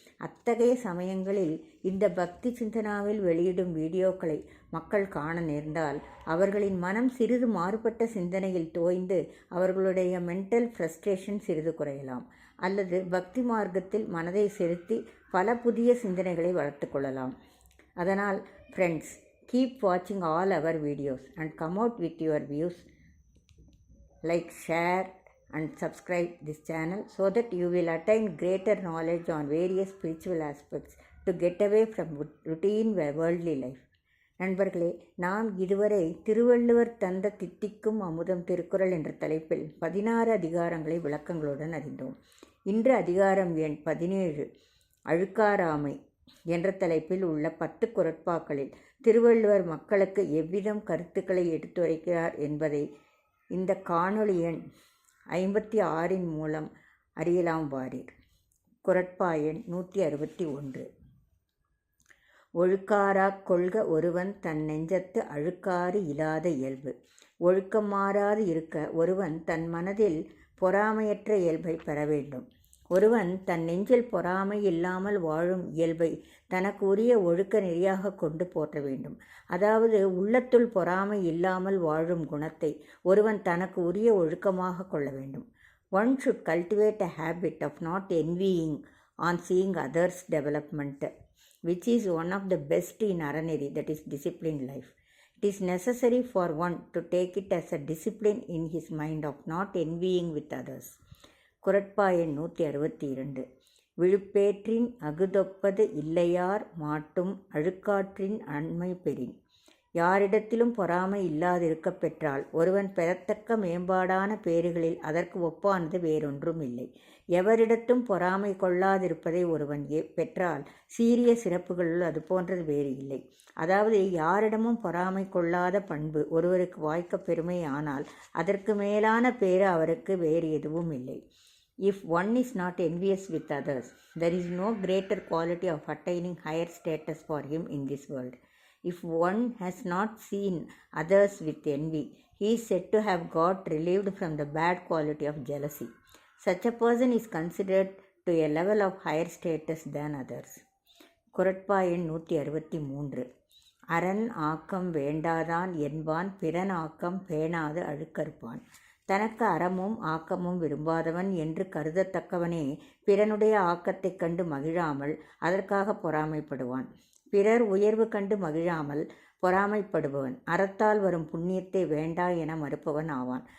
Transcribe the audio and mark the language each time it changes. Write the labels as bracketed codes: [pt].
[ta] அத்தகைய சமயங்களில் இந்த பக்தி சிந்தனாவில் வெளியிடும் வீடியோக்களை மக்கள் காண நேர்ந்தால் அவர்களின் மனம் சிறிது மாறுபட்ட சிந்தனையில் தோய்ந்து அவர்களுடைய மென்டல் ஃப்ரஸ்ட்ரேஷன் சிறிது குறையலாம். அல்லது பக்தி மார்க்கத்தில் மனதை செலுத்தி பல புதிய சிந்தனைகளை வளர்த்து கொள்ளலாம். [en] அதனால் friends, keep வாட்சிங் all our videos and come out with your views. Like, share and subscribe this channel so that you will attain greater knowledge on various spiritual aspects to get away from routine worldly life. [ta] நண்பர்களே, நாம் இதுவரை திருவள்ளுவர் தந்த தித்திக்கும் அமுதம் திருக்குறள் என்ற தலைப்பில் 16 அதிகாரங்களை விளக்கங்களுடன் அறிந்தோம். இன்று அதிகாரம் எண் 17 அழுக்காராமை என்ற தலைப்பில் உள்ள 10 குறட்பாக்களில் திருவள்ளுவர் மக்களுக்கு எவ்விதம் கருத்துக்களை எடுத்துரைக்கிறார் என்பதை இந்த காணொளி எண் 56 மூலம் அறியலாம் வாரீர். குறட்பா எண் 161. ஒழுக்காராக் கொள்க ஒருவன் தன் நெஞ்சத்து அழுக்காறு இல்லாத இயல்பு. ஒழுக்கம் மாறாது இருக்க ஒருவன் தன் மனதில் பொறாமையற்ற இயல்பை பெற வேண்டும். ஒருவன் தன் நெஞ்சில் பொறாமை இல்லாமல் வாழும் இயல்பை தனக்கு உரிய ஒழுக்க நெறியாக கொண்டு போற்ற வேண்டும். அதாவது உள்ளத்துள் பொறாமை இல்லாமல் வாழும் குணத்தை ஒருவன் தனக்கு உரிய ஒழுக்கமாக கொள்ள வேண்டும். [en] One should cultivate a habit of not envying on seeing others' development, which is one of the best in araneri, that is disciplined life. It is necessary for one to take it as a discipline in his mind of not envying with others. [ta] குறட்பா எண் 162. விழுப்பேற்றின் அகுதொப்பது இல்லையார் மாட்டும் அழுக்காற்றின் அண்மை பெறின். யாரிடத்திலும் பொறாமை இல்லாதிருக்க பெற்றால் ஒருவன் பெறத்தக்க மேம்பாடான பேறுகளில் அதற்கு ஒப்பானது வேறொன்றும் இல்லை. எவரிடத்தும் பொறாமை கொள்ளாதிருப்பதை ஒருவன் பெற்றால் சீரிய சிறப்புகளுள் அது போன்றது வேறு இல்லை. அதாவது, யாரிடமும் பொறாமை கொள்ளாத பண்பு ஒருவருக்கு வாய்க்க பெருமை ஆனால் அதற்கு மேலான பேறு அவருக்கு வேறு எதுவும் இல்லை. [en] If one is not envious with others, there is no greater quality of attaining higher status for him in this world. If one has not seen others with envy, he is said to have got relieved from the bad quality of jealousy. Such a person is considered to a level of higher status than others. [ta] குறட்பா எண் 163. அரண் ஆக்கம் வேண்டாதான் என்பான் பிறன் ஆக்கம் பேணாது அழுக்கறுப்பான். தனக்கு அறமும் ஆக்கமும் விரும்பாதவன் என்று கருதத்தக்கவனே பிறனுடைய ஆக்கத்தைக் கண்டு மகிழாமல் அதற்காக பொறாமைப்படுவான். பிறர் உயர்வு கண்டு மகிழாமல் பொறாமைப்படுபவன் அறத்தால் வரும் புண்ணியத்தை வேண்டா என மறுப்பவன் ஆவான்.